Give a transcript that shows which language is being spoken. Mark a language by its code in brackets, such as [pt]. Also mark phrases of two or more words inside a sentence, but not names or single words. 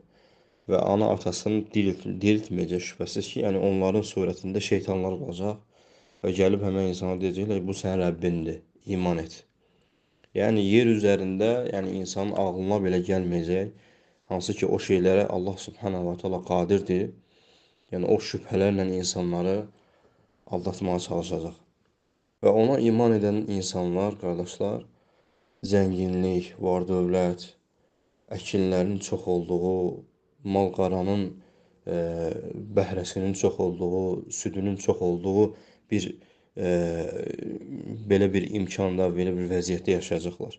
[az] Və ana atasını diriltməyəcək şübhəsiz ki, yəni onların surətində şeytanlar olacaq və gəlib həmən insana deyəcəklər, bu sənin Rəbbindir, iman et. Yəni, yer üzərində, yəni insanın ağlına belə gəlməyəcək, hansı ki, o şeylərə Allah [ar] سبحانه وتعالى [az] qadirdir, yəni o şübhələrlə insanları aldatmağa çalışacaq. Və ona iman edən insanlar, qardaşlar, zənginlik, var-dövlət, əkinlərin çox olduğu, mal-qaranın bəhrəsinin çox olduğu, südünün çox olduğu bir e, belə bir imkanda, belə bir vəziyyətdə yaşayacaqlar.